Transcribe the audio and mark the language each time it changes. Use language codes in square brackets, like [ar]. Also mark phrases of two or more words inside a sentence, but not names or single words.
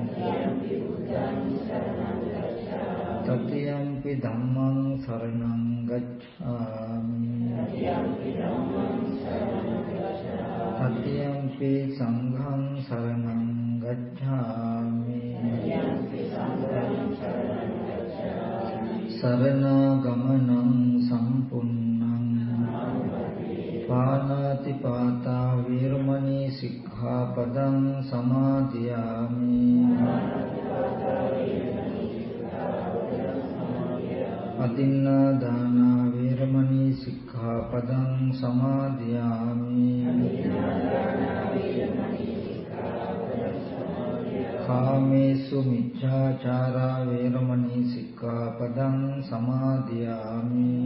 [pi] तृतीयंपि धम्मं शरणं गच्छामि तृतीयंपि संघं शरणं गच्छामि शरणागमनं सम्पूर्णं पाणातिपाता वीरमणि सिक्खापदं समादयामि अदिन्नादाना वीरमणि सिक्खापदं समादयामि कामेषु मिथ्याचारा वीरमणि सिक्खापदं समादयामि